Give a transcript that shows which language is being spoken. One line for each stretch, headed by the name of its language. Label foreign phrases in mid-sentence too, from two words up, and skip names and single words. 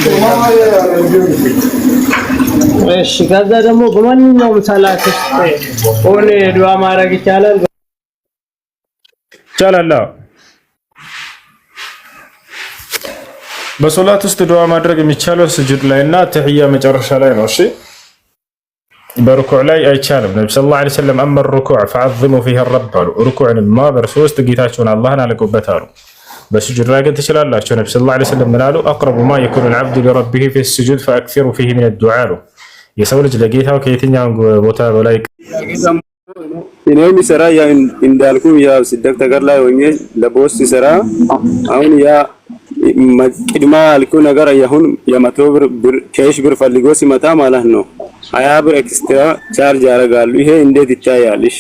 Amharic: እሺ ከዛ ደግሞ በማንኛውም ሰላት ሆነ ዱዓ ማድረግ ይቻላል በሶላት ውስጥ ዱዓ ማድረግ የሚቻለው ስጁድ ላይና ተህያ መጨረሻ ላይ ነው እሺ በሩኩዕ ላይ አይቻልም ነብዩ
Arabic: صلى الله عليه وسلم
Amharic: አማ
Arabic: الركوع فعظموا فيه الرب
Amharic: ሩኩዕንማ በርሶስት ጌታቸውን አላህን አለቁበት አሉ በስጁድ ላይ ግን ትችላላችሁ ነብዩ
Arabic: صلى الله عليه وسلم
Amharic: ምን አሉ
Arabic: اقرب ما يكون العبد لربه في السجود فاكثروا فيه من الدعاء
Amharic: የሰው ልጅ ለጌታው ከየትኛው ቦታ በላይ እኔም ሲሰራ ያ እንዳልኩ ያ ስደት ተገር ላይ ሆኜ ለቦስ ሲሰራ አሁን ያ ቅድማ አልኩ ነገር አሁን የመቶ ብር ከሽ ብር ፈልጎ ሲመጣ ማለት ነው 20 ብር
English: extra charge
Amharic: ያደርጋሉ ይሄ እንዴት ይታያል እሺ